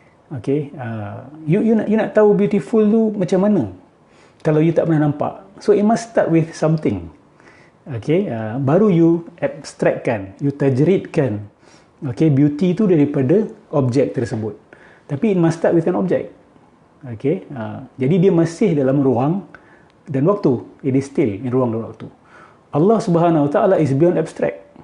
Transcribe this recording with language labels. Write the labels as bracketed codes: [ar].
[ms] Okay, you nak tahu beautiful tu macam mana kalau you tak pernah nampak? [en] So it must start with something. Okay, [ms] baru you abstrakkan, you tajridkan, [en] okay, beauty [ms] tu daripada objek tersebut. [en] Tapi it must start with an object. [ms] Okay, jadi dia masih dalam ruang dan waktu. [en] It is still in [ms] ruang dan waktu. [en] Allah Subhanahu Wa Taala is beyond abstract.